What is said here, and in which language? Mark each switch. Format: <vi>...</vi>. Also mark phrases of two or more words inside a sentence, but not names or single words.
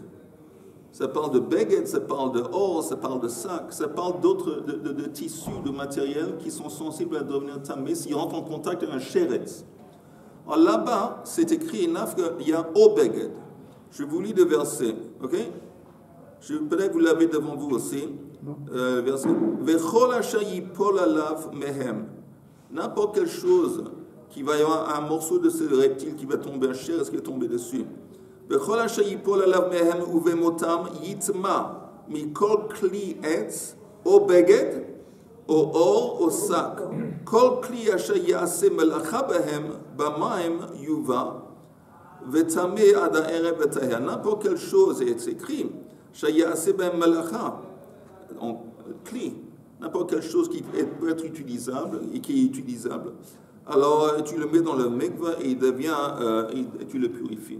<fr>Ça parle de Beged, ça parle de or, ça parle de sac, ça parle d'autres de tissus, de matériel qui sont sensibles à devenir tamés s'ils rentrent en contact avec un sheretz. Alors là-bas, c'est écrit il y a</fr> <he>או בגד.</he> <fr>Je vous lis le verset, ok? Peut-être que vous l'avez devant vous aussi. Verset.</fr> <he>וכל אשר יפל עליו מהם.</he> <fr>N'importe quelle chose qui va y avoir un morceau de ce reptile qui va tomber, un sheretz qui va tomber dessus.</fr> <he>וכל אשר יפל עליו מהם ובמתם יטמא מכל כלי עץ או בגד או עור או שק. כל כלי אשר יעשה מלאכה בהם במים יובא וטמא עד הערב וטהר.</he> <fr>N'importe quelle chose est écrit.</fr> <he>שיעשה בהם מלאכה.</he> <fr>Cli, n'importe quelle chose qui peut être utilisable et qui est utilisable, alors tu le mets dans le mikvah et il devient, et tu le purifies.</fr>